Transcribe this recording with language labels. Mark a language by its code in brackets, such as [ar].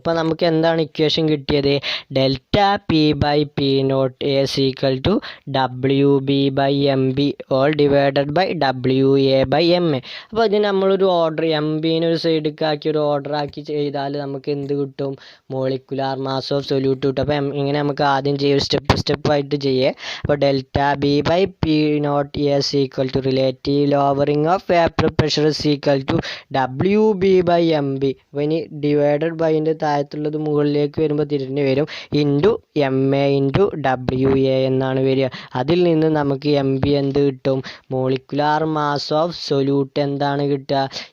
[ml] ഇപ്പോൾ നമുക്ക് എന്താണ് ഇക്വേഷൻ കിട്ടിയത്? [en] Delta P by P naught A equal to W B by M B all divided by W A by M A. [ml] അപ്പോൾ ഇതിന് നമ്മളൊരു order, M ബിനെ ഒരു സൈഡിലേക്ക് ആക്കി ഒരു ഓർഡർ ആക്കി ചെയ്താൽ നമുക്ക് എന്ത് കിട്ടും? മോളിക്കുലാർ മാസ് ഓഫ് സൊല്യൂട്ട് കിട്ടും. അപ്പോൾ ഇങ്ങനെ നമുക്ക് ആദ്യം ചെയ്യും, സ്റ്റെപ്പ് ആയിട്ട് ചെയ്യേ. [en] അപ്പോൾ delta B by P naught is equal to relative lowering of vapor pressure is equal to WB by MB. [ml] അപ്പോൾ ഇനി ഡിവൈഡഡ് ബൈൻ്റെ താഴത്തുള്ളത് മുകളിലേക്ക് വരുമ്പോൾ തിരിഞ്ഞ് വരും, ഇൻറ്റു MA ഇൻറ്റു WA എന്നാണ് വരിക. അതിൽ നിന്ന് നമുക്ക് MB എന്ത് കിട്ടും? മോളിക്കുലാർ മാസ് ഓഫ് സൊല്യൂട്ട് എന്താണ് കിട്ടുക?